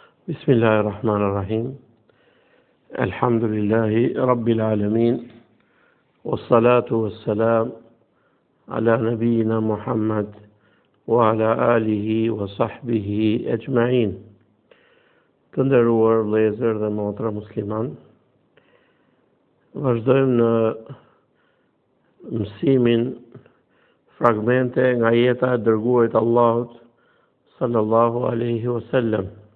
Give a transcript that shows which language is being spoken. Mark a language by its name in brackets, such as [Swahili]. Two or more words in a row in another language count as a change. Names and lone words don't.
[Arabic] بسم الله الرحمن الرحيم الحمد لله رب العالمين. والصلاة والسلام على نبينا محمد وعلى آله وصحبه أجمعين. [Albanian] Të nderuar vëllezër dhe motra musliman, vazhdojmë në mësimin fragmente nga jeta e dërguarit Allahut [Arabic] صلى الله عليه وسلم.